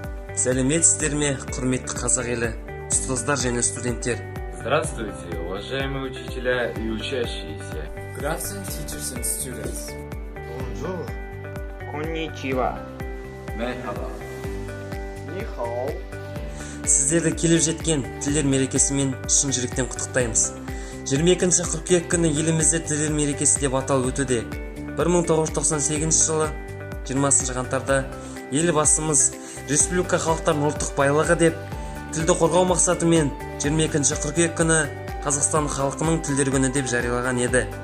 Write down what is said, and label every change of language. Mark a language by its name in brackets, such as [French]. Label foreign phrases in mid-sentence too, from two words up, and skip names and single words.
[Kazakh] Сәлеметсіздер ме, құрметті қазақ елі, ұстаздар және студенттер. [Russian] Здравствуйте, уважаемые учителя и учащиеся. [English] Good afternoon, teachers and students. [French] Bonjour. [Japanese] Konnichiwa. [Turkish] Merhaba. [Chinese] Ni hao. [Kazakh] Сіздерді келіп жеткен тілдер мерекесімен шын жүректен құттықтаймыз. 22 қыркүйек күні елімізде тілдер мерекесі деп аталып өтуде. 1998 жылы 20 қаңтарда елбасымыз республика халықтардың ұлттық байлығы деп тілді қорғау мақсатымен 22 қыркүйек күні Қазақстан халқының тілдер күні деп жариялаған еді.